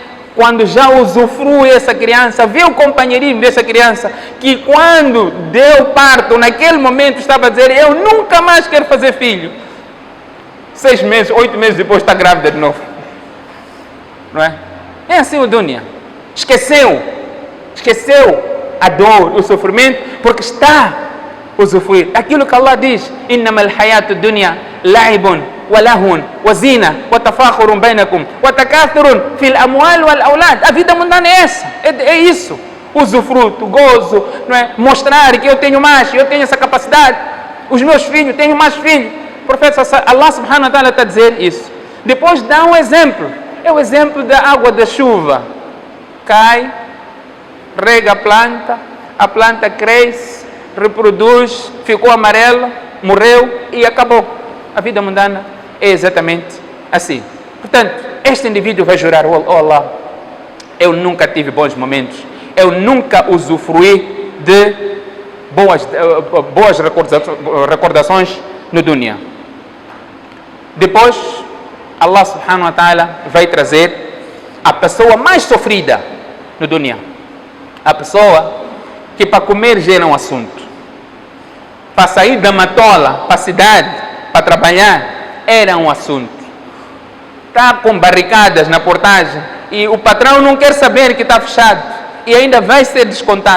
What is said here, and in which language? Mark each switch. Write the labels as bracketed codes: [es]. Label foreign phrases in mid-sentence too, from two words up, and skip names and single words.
[pt] Quando já usufrui essa criança, vê o companheirismo dessa criança, que quando deu parto, naquele momento estava a dizer, eu nunca mais quero fazer filho. 6 meses, 8 meses depois está grávida de novo. Não é? É assim o dunya. Esqueceu a dor, o sofrimento, porque está a usufruir. Aquilo que Allah diz, [ar] إنما الحياة الدنيا لعب ولهو وزينة وتفاخر بينكم وتكاثر في الأموال والأولاد. [pt] A vida mundana é essa, é isso. Usufruto, gozo, não é? Mostrar que eu tenho mais, eu tenho essa capacidade. Os meus filhos, tenho mais filhos. O profeta Allah [ar] سبحانه وتعالى [pt] está a dizer isso. Depois dá um exemplo. É o exemplo da água da chuva. Cai, rega a planta cresce, reproduz, ficou amarela, morreu e acabou. A vida mundana é exatamente assim. Portanto, este indivíduo vai jurar, oh Allah, eu nunca tive bons momentos, eu nunca usufruí de boas recordações no dunya. Depois, Allah [ar] سبحانه وتعالى [pt] vai trazer a pessoa mais sofrida no dunya. A pessoa que para comer gera um assunto. Para sair da matola, para a cidade, para trabalhar, era um assunto. Está com barricadas na portagem e o patrão não quer saber que está fechado e ainda vai ser descontado.